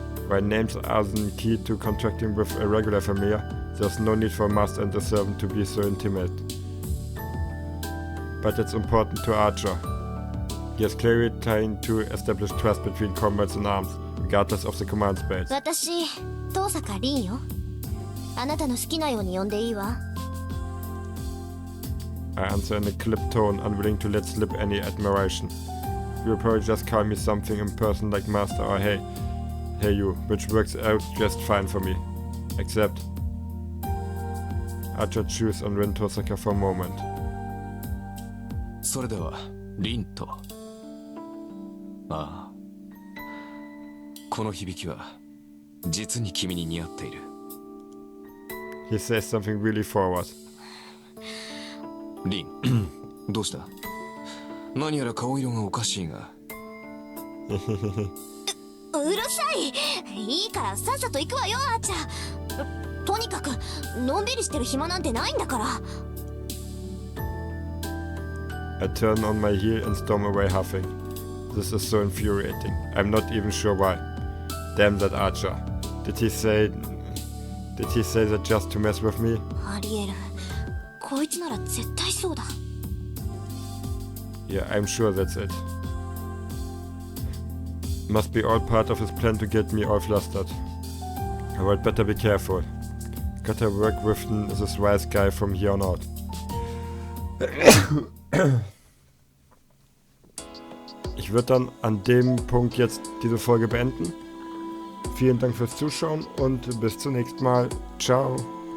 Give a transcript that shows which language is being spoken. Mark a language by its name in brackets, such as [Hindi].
[English] While names are the key to contracting with a regular familiar, there's no need for a master and a servant to be so intimate. But it's important to Archer. He is clearly trying to establish trust between comrades in arms, regardless of the command spells. [Japanese] 私、遠坂凛よ。あなたの好きなように呼んでいいわ。 [English] I answer in a clipped tone, unwilling to let slip any admiration. You'll probably just call me something impersonal like master or hey you, which works out just fine for me. Except... Archer chews on Rin Tosaka for a moment. [Japanese] それでは、凛と。ああ。この響きは、実に君に似合っている。 [English] He says something really forward. [Japanese] 凛、どうした？何やら顔色がおかしいが。うるさい！いいからさっさと行くわよ、あーちゃん。とにかくのんびりしてる暇なんてないんだから。 [English] I turn on my heel and storm away huffing. This is so infuriating. I'm not even sure why. Damn that Archer. Did he say that just to mess with me? [Japanese] ありえる。こいつなら絶対そうだ。 [English] Yeah, I'm sure that's it. Must be all part of his plan to get me all flustered. I would better be careful. Gotta work with this wise guy from here on out. [German] Ich würde dann an dem Punkt jetzt diese Folge beenden. Vielen Dank fürs Zuschauen und bis zum nächsten Mal. Ciao.